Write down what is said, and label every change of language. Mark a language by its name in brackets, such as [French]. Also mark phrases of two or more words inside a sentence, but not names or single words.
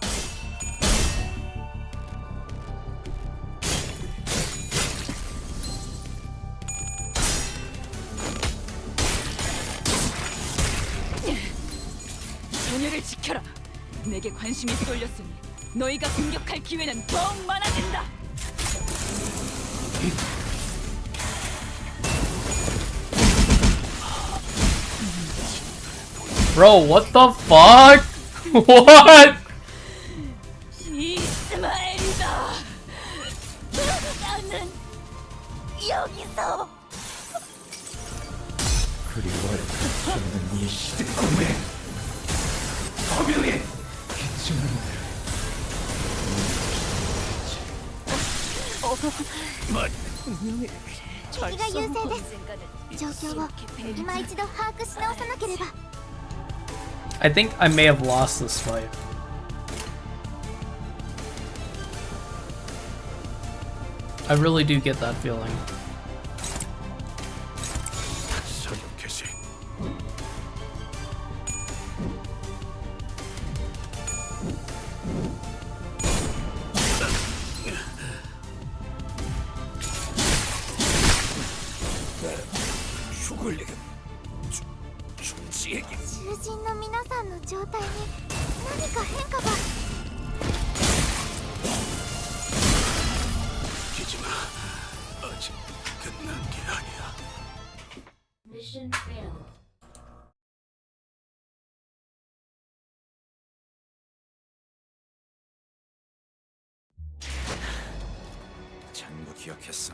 [Korean] 전열을 지켜라. 내게 관심이 쏠렸으니 너희가 공격할 기회는 더욱 많아진다. [English] Bro, what the fuck? What? [Korean] 이스마엘이다. 나는 여기서. 그리워할 끝이 없는 이 시대 꿈에 허명해. 괜찮은 [Japanese] 敵が優勢です状況を今一度把握し直さなければ [English] I think I may have lost this fight. I really do get that feeling. [Korean] 사격 개시. 죽을 리가. 중지에게. [Japanese] 囚人の皆さんの状態に何か変化が [Korean] 웃기지 마. 아직 끝난 게 아니야. 전부 기억했어.